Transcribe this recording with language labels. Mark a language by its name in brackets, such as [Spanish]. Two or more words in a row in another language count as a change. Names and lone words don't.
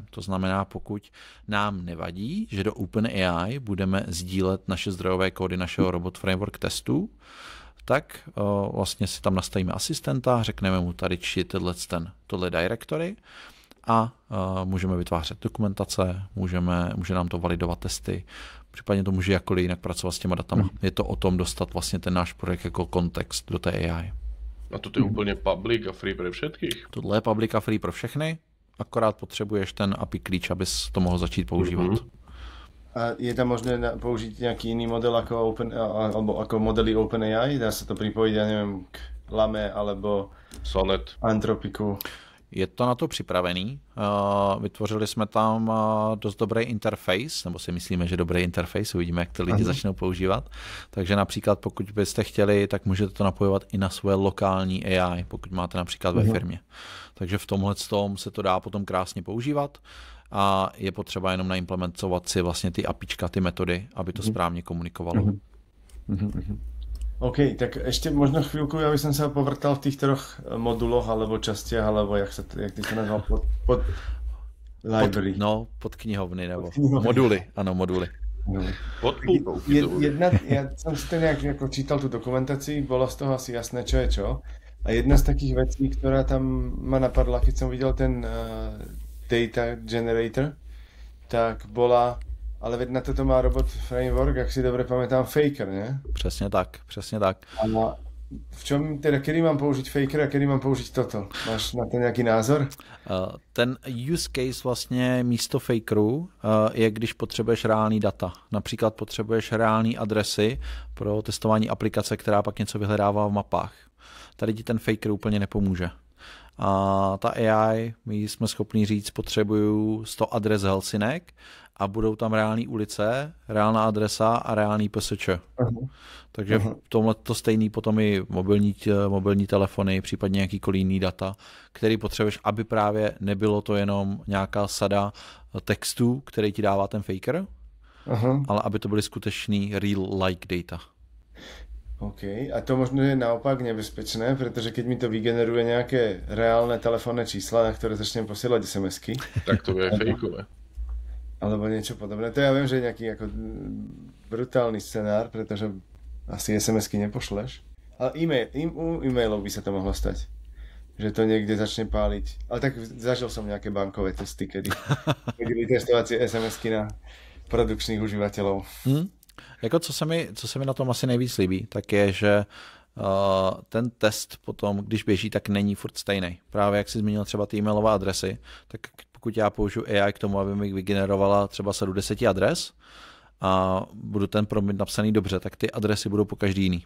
[Czech] To znamená, pokud nám nevadí, že do OpenAI budeme sdílet naše zdrojové kódy našeho Robot Framework testů, tak vlastně si tam nastavíme asistenta, řekneme mu tady čti tohle directory a můžeme vytvářet dokumentace, může nám to validovat testy, případně to může jakkoliv jinak pracovat s těma datama. Je to o tom dostat vlastně ten náš projekt jako kontext do té AI. A to je úplně public a free pro všetkých? Tohle je public a free pro všechny, akorát potřebuješ ten API klíč, abys to mohl začít používat. [Slovak] A je tam možné použiť nejaký iný model ako alebo ako modely OpenAI? Dá sa to pripojiť, ja neviem, k Lame alebo Sonnet, Anthropiku? [Czech] Je to na to připravený. Vytvořili jsme tam dost dobrý interface, nebo si myslíme, že dobrý interface, uvidíme, jak to lidi začnou používat. Takže například pokud byste chtěli, tak můžete to napojovat i na svoje lokální AI, pokud máte například ve firmě. Takže v tomhle se to dá potom krásně používat a je potřeba jenom naimplementovat si vlastně ty APIčka, ty metody, aby to správně komunikovalo. [Slovak] OK, tak ešte možno chvíľku, ja by som sa povrtal v tých troch moduloch alebo častiach, alebo jak ty sa nazval, pod library. [Czech] Pod knihovny nebo moduly, ano, moduly. [Slovak] Ja som si to nejak čítal tú dokumentáciu, bolo z toho asi jasné, čo je čo. A jedna z takých vecí, ktorá tam ma napadla, keď som videl ten data generator, tak bola, ale veď na toto má robot framework, ak si dobre pamätám, Faker, ne? [Czech] Přesně tak, přesně tak. [Slovak] A v čom teda, kedy mám použiť Faker a kedy mám použiť toto? [Czech] Máš na to nějaký názor? Ten [English] use case [Czech] vlastně místo Fakeru je, když potřebuješ reální data. Například potřebuješ reální adresy pro testování aplikace, která pak něco vyhledává v mapách. Tady ti ten Faker úplně nepomůže. A ta AI, my jsme schopni říct, potřebuju 100 adres Helsinek a budou tam reální ulice, reálná adresa a reálný PSČ. Takže v tomhle to stejný potom i mobilní telefony, případně jakýkoliv jiný data, který potřebuješ, aby právě nebylo to jenom nějaká sada textů, který ti dává ten Faker, ale aby to byly skutečný [English] real-like data. [Slovak] OK, a to možno je naopak nebezpečné, pretože keď mi to vygeneruje nejaké reálne telefónne čísla, na ktoré začnem posielať SMS-ky. Tak to bude fejkové. Alebo niečo podobné. To ja viem, že je nejaký ako brutálny scenár, pretože asi SMS-ky nepošleš. Ale e-mailov by sa to mohlo stať. Že to niekde začne páliť. Ale tak zažil som nejaké bankové testy, kedy byli testovacie SMS-ky na produkčných užívateľov. [Czech] Jako co se mi na tom asi nejvíc líbí, tak je, že ten test potom, když běží, tak není furt stejný. Právě jak jsi zmínil třeba ty e-mailové adresy, tak pokud já použiju AI k tomu, aby mi vygenerovala třeba sadu 10 adres a budu ten prompt napsaný dobře, tak ty adresy budou po každý jiný.